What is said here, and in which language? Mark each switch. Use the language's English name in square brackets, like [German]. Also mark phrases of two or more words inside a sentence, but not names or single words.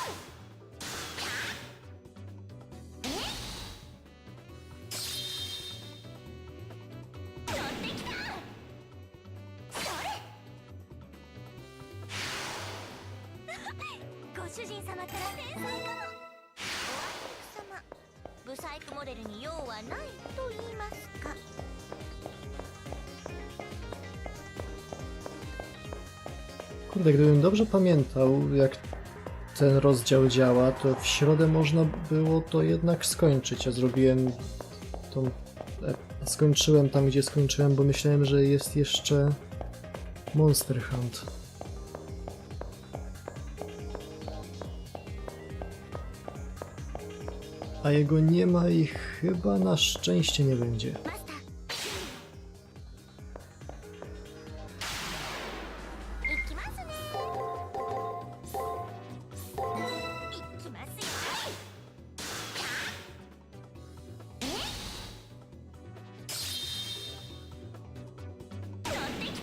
[Japanese] え？飛んできた。それ。ご主人様から天才かも。おあいにく様。ブサイクモデルに用はないと言いますか。 [Polish] Kurde, gdybym dobrze pamiętał, jak ten rozdział działa, to w środę można było to jednak skończyć. Ja zrobiłem tą... skończyłem tam, gdzie skończyłem, bo myślałem, że jest jeszcze Monster Hunt. A jego nie ma i chyba na szczęście nie będzie. [Japanese] マスター。いきますね。いきますよ。え？飛んできた。